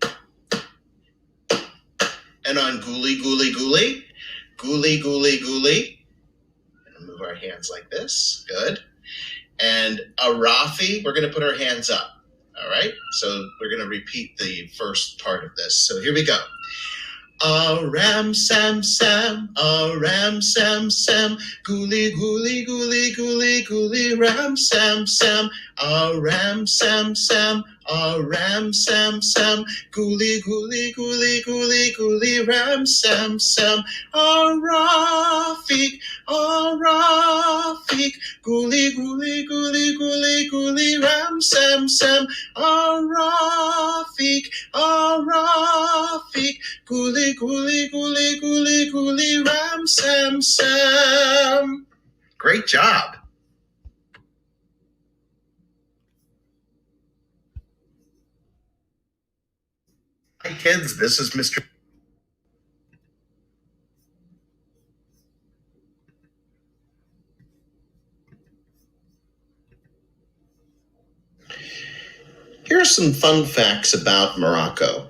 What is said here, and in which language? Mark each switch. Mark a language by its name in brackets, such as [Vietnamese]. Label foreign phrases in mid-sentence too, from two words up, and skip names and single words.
[English] And on Gooly Gooly Gooly, Gooly Gooly Gooly, and move our hands like this, good. And a Rafi, we're going to put our hands up, all right? So we're going to repeat the first part of this. So here we go. A Ram Sam Sam, a Ram Sam Sam, Gooly Gooly Gooly Gooly Gooly Ram Sam Sam, a Ram Sam Sam, a Ram Sam Sam, Gooly Gooly Gooly Gooly Gooly Ram Sam Sam, a Rafiq, Gooly Gooly Gooly Gooly Gooly Ram Sam Sam, a Rafiq, Gooly Gooly Gooly Gooly Gooly Ram Sam Sam. Great job. Hi kids, this is Mr. Here are some fun facts about Morocco.